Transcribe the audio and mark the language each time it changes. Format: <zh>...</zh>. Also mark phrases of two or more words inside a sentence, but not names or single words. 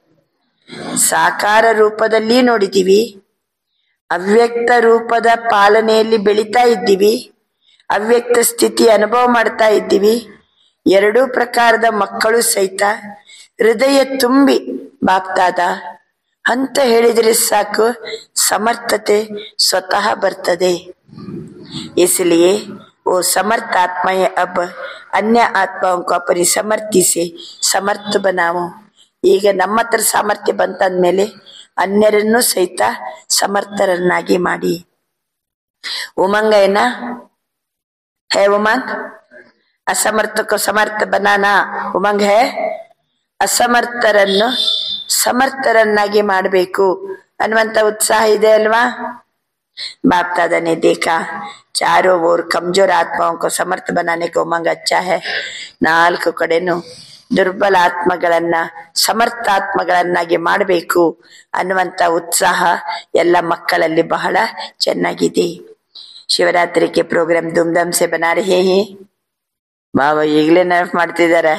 <kn>ಸಾಕಾರ ರೂಪದಲ್ಲಿ ನೋಡಿದೀವಿ, ಅವ್ಯಕ್ತ ರೂಪದ ಪಾಲನೆಯಲ್ಲಿ ಬೆಳೀತಾ ಇದ್ದೀವಿ, ಅವ್ಯಕ್ತ ಸ್ಥಿತಿ ಅನುಭವ ಮಾಡ್ತಾ ಇದ್ದೀವಿ. ಎರಡೂ ಪ್ರಕಾರದ ಮಕ್ಕಳು ಸಹಿತ ಹೃದಯ ತುಂಬಿ ಬಾಪ್ತಾದ ಅಂತ ಹೇಳಿದ್ರೆ ಸಾಕು, ಸಮರ್ಥತೆ ಸ್ವತಃ ಬರ್ತದೆ.</kn> <hi>इसलिए वो समर्थ आत्माएं अब अन्य आत्माओं को अपनी समर्थि से समर्थ बनाओ.</hi> <kn>ಈಗ ನಮ್ಮ ಹತ್ರ ಸಾಮರ್ಥ್ಯ ಬಂತಾದ್ಮೇಲೆ ಅನ್ಯರನ್ನು ಸಹಿತ ಸಮರ್ಥರನ್ನಾಗಿ ಮಾಡಿ. ಉಮಂಗ ಏನ है?</kn> <hi>उमंग असमर्थ को समर्थ बनाना उमंग है.</hi> <kn>ಅಸಮರ್ಥರನ್ನು ಸಮರ್ಥರನ್ನಾಗಿ ಮಾಡಬೇಕು ಅನ್ನುವಂತ ಉತ್ಸಾಹ ಇದೆ ಅಲ್ವಾ?</kn> <hi>बाप दादा ने देखा चारों ओर कमजोर आत्माओं को समर्थ बनाने को उमंग अच्छा है.</hi> <kn>ನಾಲ್ಕು ಕಡೆನೂ ದುರ್ಬಲ ಆತ್ಮಗಳನ್ನ ಸಮರ್ಥಾತ್ಮಗಳನ್ನಾಗಿ ಮಾಡಬೇಕು ಅನ್ನುವಂತ ಉತ್ಸಾಹ ಎಲ್ಲ ಮಕ್ಕಳಲ್ಲಿ ಬಹಳ ಚೆನ್ನಾಗಿದೆ.</kn> <hi>शिवरात्रि के प्रोग्राम धूमधाम से बना रहे हैं.</hi> <kn>ಬಾಬಾ ಈಗಲೇ ನೆನಪು ಮಾಡ್ತಿದ್ದಾರೆ.</kn>